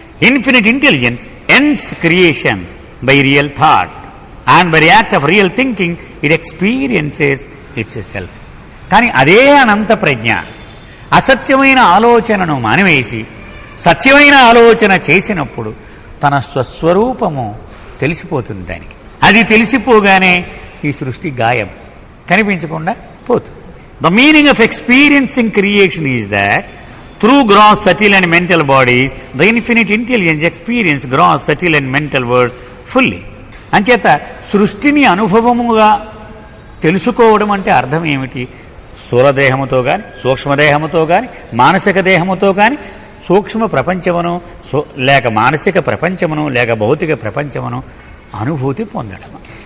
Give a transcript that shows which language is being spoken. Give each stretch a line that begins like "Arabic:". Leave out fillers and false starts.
English: Infinite intelligence ends creation by real thought and by act of real thinking it experiences its self.
Telugu: కానీ అదే అనంత ప్రజ్ఞ అసత్యమైన ఆలోచనను మానివేసి సత్యమైన ఆలోచన చేసినప్పుడు తన స్వస్వరూపము తెలిసిపోతుంది దానికి. అది తెలిసిపోగానే ఈ సృష్టి గాయం, కనిపించకుండా పోతుంది.
English: The meaning of experiencing creation is that through gross, subtle and mental bodies, the infinite intelligence experience gross, subtle and mental worlds fully.
Telugu: అంచేత సృష్టిని అనుభవముగా తెలుసుకోవడం అంటే అర్థం ఏమిటి? స్థూలదేహముతో కానీ, సూక్ష్మదేహముతో కానీ, మానసిక దేహముతో కానీ సూక్ష్మ ప్రపంచమును లేక మానసిక ప్రపంచమును లేక భౌతిక ప్రపంచమును అనుభూతి పొందడం.